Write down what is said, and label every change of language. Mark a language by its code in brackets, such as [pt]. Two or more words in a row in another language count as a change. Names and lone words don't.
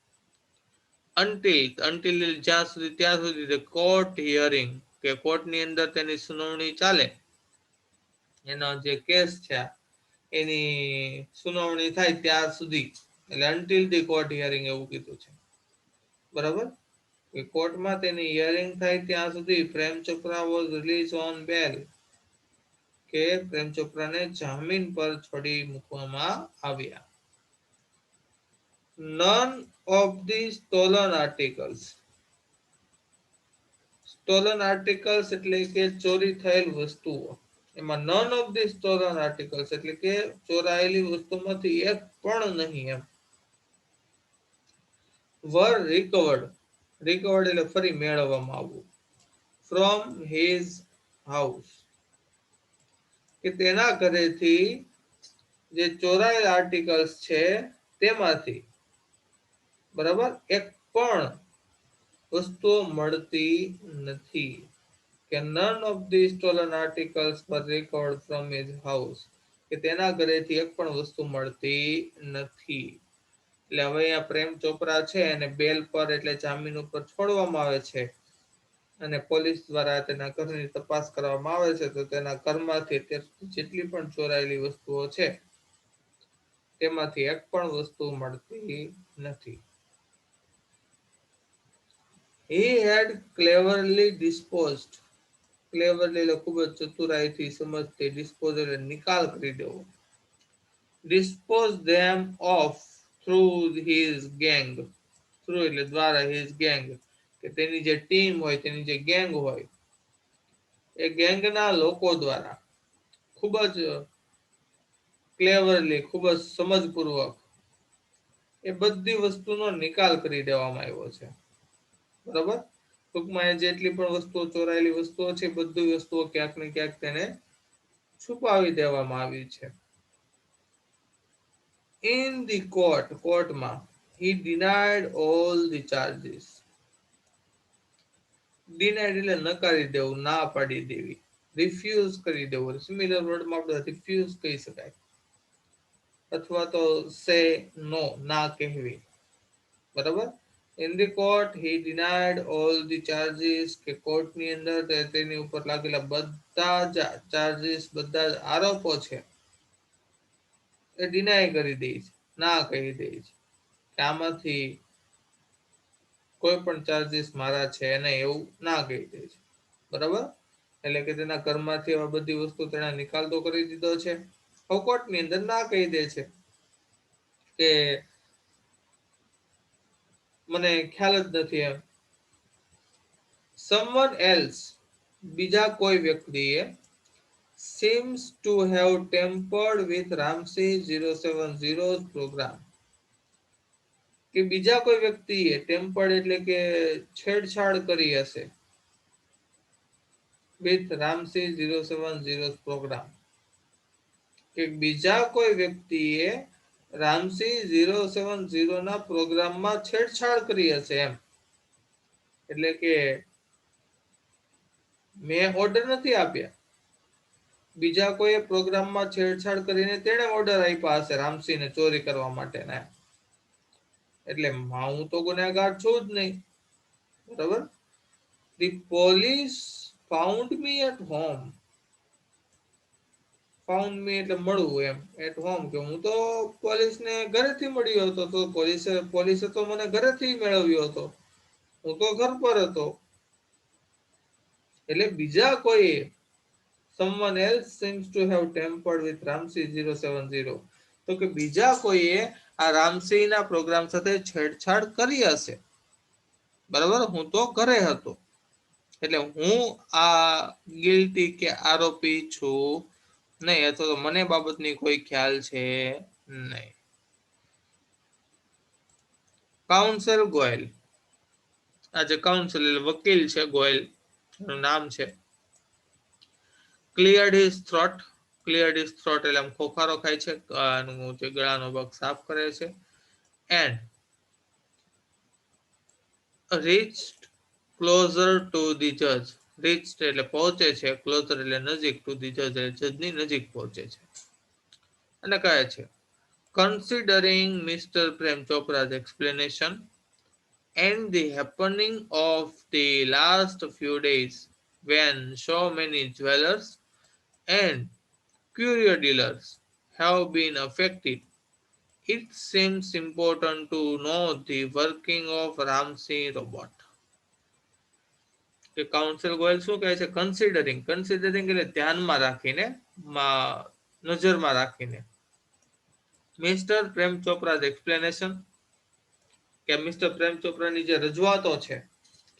[gu] અન્ટિલ જ્યાં સુધી ત્યાં સુધી [en] the court hearing, [gu] કે કોર્ટની અંદર તેની સુનાવણી ચાલે, એનો જે કેસ છે એની સુનાવણી થાય ત્યાર સુધી, એટલે [en] until the court hearing [gu] એવું કીધું છે. બરાબર, કે કોર્ટમાં તેની હિયરિંગ થાય ત્યાં સુધી [en] Prem Chopra was release on bail, [gu] કે પ્રેમ ચોપરાને જામીન પર છોડી મૂકવામાં આવ્યા. [en] None of the stolen articles, stolen articles [gu] એટલે કે ચોરી થયેલ વસ્તુઓ, એમાં [en] none of the stolen articles [gu] એટલે કે ચોરાયેલી વસ્તુમાંથી એક પણ નહીં એમ. [en] were recovered, recovered [gu] એટલે ફરી મેળવવામાં આવવું, [en] from his house, [gu] કે તેના ઘરેથી જે ચોરાયેલ આર્ટિકલ્સ છે તેમાંથી, બરાબર, એક પણ વસ્તુઓ મળતી નથી, કે [en] none of the stolen articles were recovered from his house, [gu] કે તેના ઘરેથી એક પણ વસ્તુ મળતી નથી. એટલે હવે અહીંયા પ્રેમ ચોપરા છે અને બેલ પર એટલે જામીન ઉપર છોડવામાં આવે છે અને પોલીસ દ્વારા તેના ઘરની તપાસ કરવામાં આવે છે, તો તેના ઘરમાંથી જેટલી પણ ચોરાયેલી વસ્તુઓ છે તેમાંથી એક પણ વસ્તુ મળતી નથી. [en] He had cleverly disposed, cleverly [gu] એટલે ખૂબ જ ચતુરાઈથી સમજથી, ડિસ્પોઝ એટલે નિકાલ કરી દેવો, [en] dispose them off through his gang, through [gu] એટલે દ્વારા, [en] his gang [gu] કે તેની જે ટીમ હોય, તેની જે ગેંગ હોય, એ ગેંગના લોકો દ્વારા ખૂબ જ ક્લેવરલી, ખૂબ જ સમજપૂર્વક એ બધી વસ્તુનો નિકાલ કરી દેવામાં આવ્યો છે. બરાબર, ટૂંકમાં જેટલી પણ વસ્તુઓ ચોરાયેલી વસ્તુઓ છે બધી વસ્તુઓ ક્યાંક ને ક્યાંક તેને છુપાવી દેવામાં આવી છે. [en] In the court, કોર્ટમાં, he denied all the charges, [gu] ડિનાઇડ એટલે નકારી દેવું, ના પાડી દેવી, રિફ્યુઝ કરી દેવું, સિમિલર વર્ડમાં આપણે રિફ્યુઝ કહી શકાય, અથવા તો [en] say no, [gu] ના કહેવી. બરાબર, [en] in the court he denied all the charges, [gu] કે કોર્ટની અંદર તેની ઉપર લાગેલા બધા જ ચાર્જીસ, બધા જ આરોપો છે એ ડિનાય કરી દે છે, ના કહી દે છે, કે આમાંથી કોઈ પણ ચાર્જીસ મારા છે નહીં, એવું ના કહી દે છે. બરાબર, એટલે કે તેના ઘરમાંથી આ બધી વસ્તુ તેણે નિકાલ તો કરી દીધો છે, કોર્ટની અંદર ના કહી દે છે કે મને ખ્યાલ જ નથી એમ. [en] someone else, [gu] બીજા કોઈ વ્યક્તિએ, [en] seems to have tampered with Ramsey 070's program, [gu] કે બીજા કોઈ વ્યક્તિએ ટેમ્પર્ડ એટલે કે છેડછાડ કરી હશે [en] with Ramsey 070's program, [gu] કે બીજા કોઈ વ્યક્તિએ રામસી 070 ના પ્રોગ્રામમાં છેડછાડ કરી હશે એમ. એટલે કે મેં ઓર્ડર નથી આપ્યા, બીજા કોઈ પ્રોગ્રામમાં છેડછાડ કરીને તેણે ઓર્ડર આપ્યા હશે રામસીને ચોરી કરવા માટેના, એટલે હું તો ગુનેગાર છું જ નહીં. બરાબર, [en] the police found me at home, found me [gu] એટલે મળવું એમ, [en] at home [gu] કે હું તો પોલીસને ઘરેથી મળ્યો હતો, તો પોલીસે તો મને ઘરેથી મેળવ્યો હતો, હું તો ઘર પર હતો. એટલે બીજા કોઈ, [en] someone else seems to have tampered with Ramsey 070, [gu] તો કે બીજા કોઈએ આ રામસીના પ્રોગ્રામ સાથે છેડછાડ કરી હશે. બરાબર, હું તો ઘરે હતો, એટલે હું આ ગિલ્ટી કે આરોપી છું નહીં, અથવા તો મને બાબતની કોઈ ખ્યાલ છે નહીં. કાઉન્સલ ગોયલ, આ જે કાઉન્સલ એટલે વકીલ છે, ગોયલ એનું નામ છે. [en] cleared his throat, cleared his throat [gu] એટલે આમ ખોખારો ખાય છે, જે ગળાનો ભાગ સાફ કરે છે. [en] એન્ડ reached closer to the judge, reached [gu] એટલે પહોંચે છે, [en] closer [gu] એટલે નજીક, [en] to the judge [gu] એટલે જજની નજીક પહોંચે છે. અને કહે છે, [en] considering Mr. Prem Chopra's explanation and the happening of the last few days when so many jewelers and curio dealers have been affected, it seems important to know the working of Ramsey robot. [gu] કે કાઉન્સિલ ગોયલ શું કહે છે? કન્સિડરિંગ, કન્સિડરિંગ એટલે ધ્યાનમાં રાખીને, નજરમાં રાખીને, [en] Mister Prem Chopra's explanation, [gu] કે મિસ્ટર પ્રેમ ચોપરાની જે રજૂઆતો છે કે